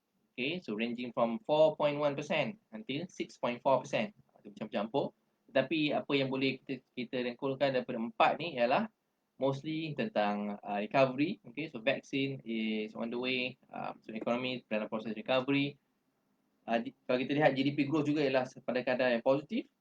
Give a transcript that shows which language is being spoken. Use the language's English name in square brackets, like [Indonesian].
[English] Okay, so ranging from 4.1% until 6.4%. [Malay] Macam-campur. Tetapi apa yang boleh kita rangkulkan daripada 4 ni ialah mostly tentang recovery. [English] Okay, so vaccine is on the way. So economy dalam proses recovery. [Malay] Kalau kita lihat GDP growth juga ialah pada kadar yang positif.